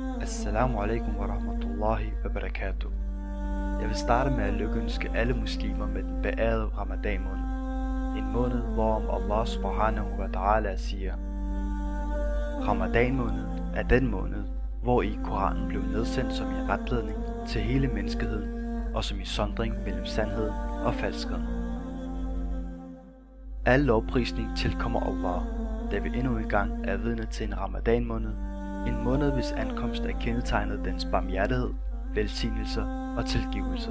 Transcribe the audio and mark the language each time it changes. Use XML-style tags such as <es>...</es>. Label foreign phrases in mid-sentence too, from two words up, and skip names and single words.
<ar>السلام عليكم ورحمة الله وبركاته.</ar> <da>Jeg vil starte med at lykønske alle muslimer med den beærede Ramadan måned. En måned, hvorom</da> <ar>الله سبحانه وتعالى</ar> <da>siger: Ramadan måned er den måned, hvor i Koranen blev nedsendt som i retledning til hele menneskeheden, og som i sondring mellem sandheden og falskheden. Al lovprisning tilkommer Allah, da vi endnu en gang er vidne til en Ramadan måned, en måned hvis ankomst er kendetegnet dens barmhjertighed, velsignelser og tilgivelser.</da>